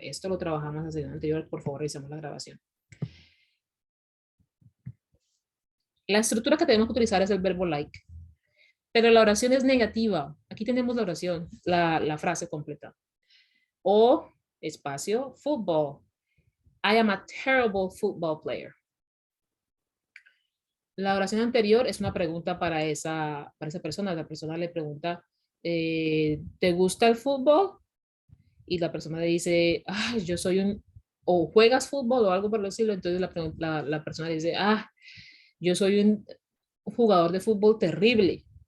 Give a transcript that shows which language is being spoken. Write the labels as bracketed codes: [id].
[es] Esto lo trabajamos en la sesión anterior, por favor revisemos la grabación. La estructura que tenemos que utilizar es el verbo like, pero la oración es negativa. Aquí tenemos la oración, la frase completa. O, espacio, football. [en] I am a terrible football player. [es] La oración anterior es una pregunta para esa persona. La persona le pregunta, ¿te gusta el fútbol? Y la persona le dice, yo soy o juegas fútbol o algo por decirlo. Entonces la persona le dice, yo soy un jugador de fútbol terrible.